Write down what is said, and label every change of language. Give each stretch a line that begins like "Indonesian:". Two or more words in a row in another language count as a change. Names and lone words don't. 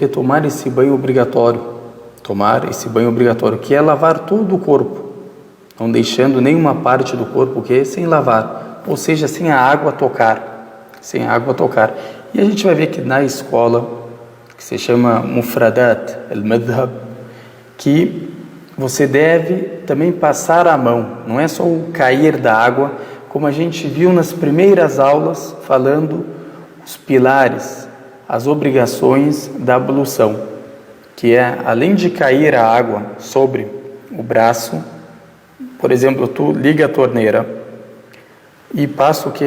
Portuguese: Tomar esse banho obrigatório. Tomar esse banho obrigatório, que é lavar todo o corpo, não deixando nenhuma parte do corpo que sem lavar, ou seja, sem a água tocar. Sem a água tocar. E a gente vai ver que na escola, que se chama Mufradat al-Madhab, que você deve também passar a mão, não é só o cair da água, como a gente viu nas primeiras aulas, falando os pilares, as obrigações da ablução, que é, além de cair a água sobre o braço, por exemplo, tu liga a torneira e passa o que?